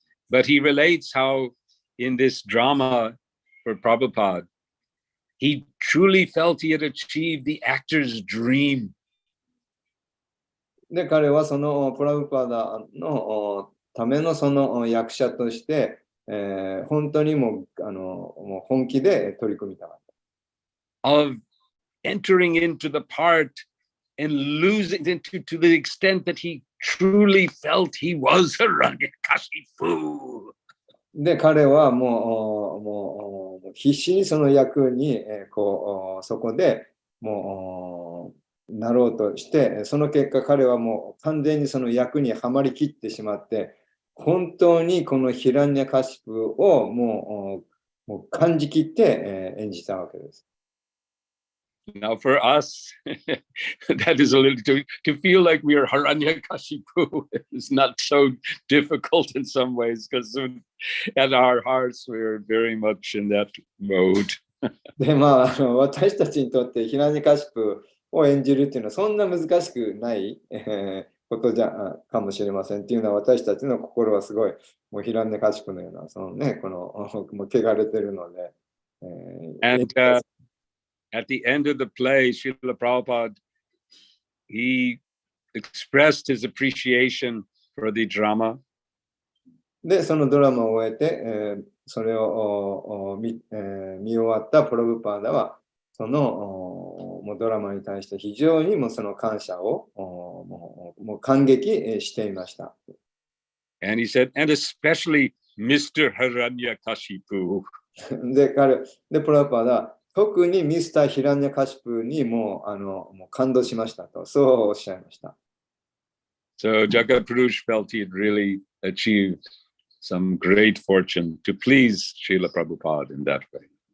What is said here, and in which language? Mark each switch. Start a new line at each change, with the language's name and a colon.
English: But he relates how in this drama for Prabhupada, he truly felt he had achieved the actor's dream.
Japanese: で、彼はそのプラブパダのためのその役者として、本当にもう本気で取り組みたかった。
English: Of entering into the part and losing into to the extent that he truly felt he was Hiranyakashipu.
Japanese: で、彼はもう必死にその役に、そこでもうなろうとして、その結果彼はもう完全にその役にはまりきってしまって、本当にこのヒラニャカシプをもう感じきって、演じたわけです。
English: Now for us, that is a little to feel like we are Hiranyakashipu is not so difficult in some ways because at our hearts we are very much in that mode.
Japanese: で、私たちにとってヒラニャカシプを演じるっていうのはそんな難しくない、ことかもしれませんっていうのは私たちの心はすごいもうヒラニャカシプのようなそのねこのもう汚れてるので。
English: And at the end of the play, Srila Prabhupada, he expressed his appreciation for the drama.
Japanese: で、そのドラマを終えて、それを見終わったプラブパーダは、そのもうドラマに対して非常にもその感謝をもう感激していました。
English: And he said, and especially Mr. Hiranyakashipu.
Japanese: で、プラブパーダは、特にミスター・ヒラニャカシプにもう感動しましたと、そうおっしゃいました。
English: So Jagat Purush felt he had really achieved some great fortune to please Srila Prabhupada in that way.